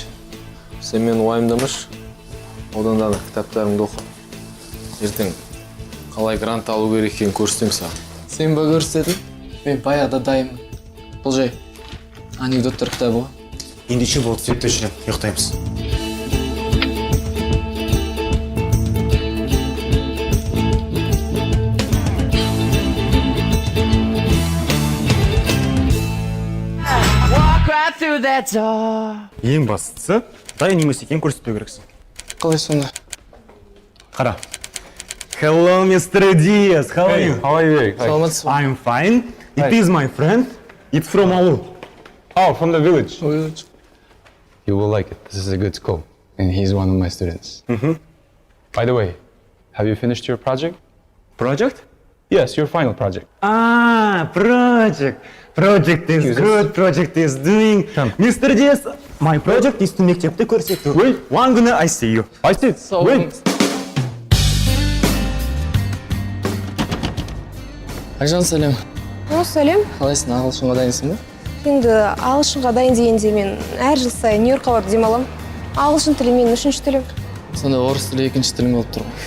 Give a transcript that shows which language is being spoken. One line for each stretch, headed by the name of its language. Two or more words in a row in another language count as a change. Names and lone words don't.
Kazakh: Сен мен уайымдамаш. Одан да кітаптарыңды оқы. Ертең қалай грант алу керек екенін көрсетем саған. Сен ба көрсететін? Мен баяғыда дайынмын. Бұл жай анекдоттар кітабы ғой. Ендеше болды, септі жүрем, ұйықтаймыз.
English: Walk right through that door.
Kazakh: Ең бастысы, дайын емес екенін көрсетпеу керексің. Қалай сонда? Қара.
English: Hello, Mr. Diaz. How are you? How are you?
Kazakh: Саламатсыз ба?
English: I'm fine. It is my friend. It's from Aul. Oh, from the village. You will like it. This is a good school, and he's one of my students. By the way, have you finished your project? Project? Yes, your final project. Ah, project. Project is good. Project is doing. Mr. Diaz, my project is to
Kazakh: мектепті көрсету.
English: Wait, one gonna I see you. I see. Wait.
Kazakh: Айжан, сәлем. Сәлем. Қалайсың, ағылшынға дайынсың ба? Енді ағылшынға дайын дегенде мен әр жыл сайын Нью-Йоркқа барып демалам. Ағылшын тілі менің үшінші тілім. Сонда орыс тілі екінші тілің болып тұр ғой.